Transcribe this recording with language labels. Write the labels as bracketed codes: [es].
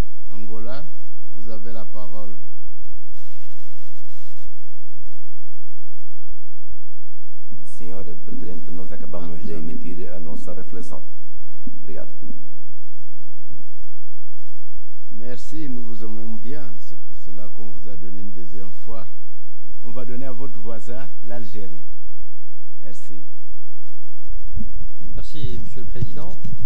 [fr] Angola, vous avez la parole. [pt] Senhora Presidente, nós acabamos de emitir a nossa reflexão. Obrigado. [fr] Merci, nous vous aimons bien. C'est pour cela qu'on vous a donné une deuxième fois. On va donner à votre voisin, l'Algérie. Merci. Merci, Monsieur le Président.